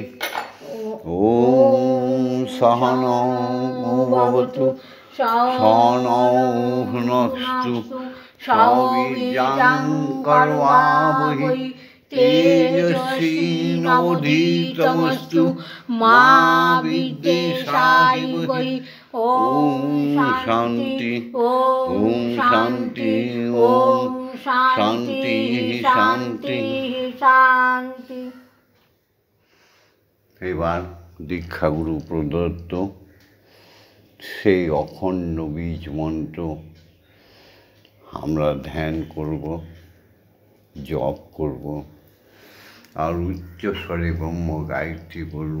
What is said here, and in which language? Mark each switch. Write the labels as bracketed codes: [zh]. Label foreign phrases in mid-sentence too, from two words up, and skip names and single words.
[sa] ॐ सहनौ भवतु सहनौ भुनस्तु सौवीर्यं कर्वावहै तेजस्विनावधीतमस्तु मा विद्विषावहै। ॐ शान्ति ॐ शान्ति ॐ शान्ति शान्ति शान्ति। [bn] এবার দীক্ষাগুরু প্রদত্ত সেই অখণ্ড বীজ মন্ত্র আমরা ধ্যান করব, জপ করব, আর উচ্চস্বরে ব্রহ্ম গায়ত্রী বলব।